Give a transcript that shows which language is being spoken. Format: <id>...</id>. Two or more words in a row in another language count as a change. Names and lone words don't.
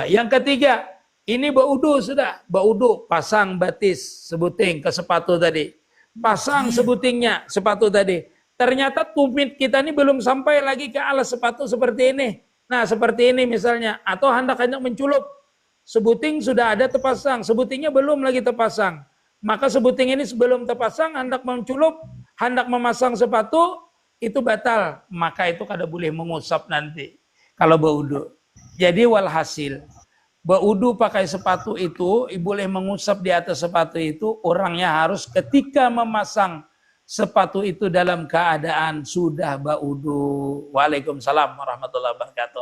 <bjn>Yang ketiga, ini berwudu sudah, berwudu pasang batis sebuting ke sepatu tadi. Pasang sebutingnya sepatu tadi. Ternyata tumit kita ini belum sampai lagi ke alas sepatu seperti ini.</bjn> <id>Nah, seperti ini misalnya.</id> <bjn>Atau hendak menculup. Sebuting sudah ada terpasang. Sebutingnya belum lagi terpasang. Maka sebuting ini sebelum terpasang, hendak menculup, hendak memasang sepatu, itu batal. Maka itu kada boleh mengusap nanti. Kalau berwudu.</bjn> <id>Jadi walhasil. Berwudu pakai sepatu itu, boleh mengusap di atas sepatu itu, orangnya harus ketika memasang sepatu itu dalam keadaan sudah berwudu.</id> <ar>وعليكم السلام ورحمة الله وبركاته.</ar>